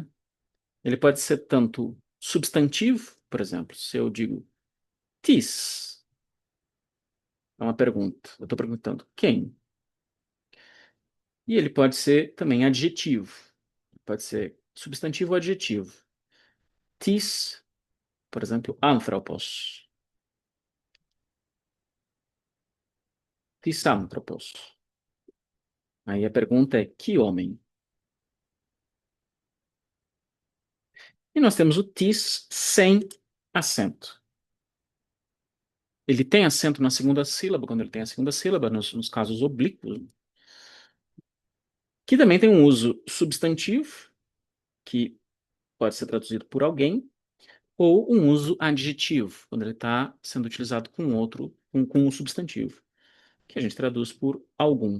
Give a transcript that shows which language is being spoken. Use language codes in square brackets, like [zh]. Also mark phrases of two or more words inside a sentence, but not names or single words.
[pt] Ele pode ser tanto substantivo, por exemplo, se eu digo tis, é uma pergunta, eu estou perguntando quem. E ele pode ser também adjetivo, pode ser substantivo ou adjetivo. Tis, por exemplo, anthropos. [el] Τίς ἄνθρωπος. [pt] Aí a pergunta é que homem? E nós temos o tis sem acento. Ele tem acento na segunda sílaba, quando ele tem a segunda sílaba, nos casos oblíquos, que também tem um uso substantivo, que pode ser traduzido por alguém, ou um uso adjetivo, quando ele está sendo utilizado com outro, com um substantivo, que a gente traduz por algum.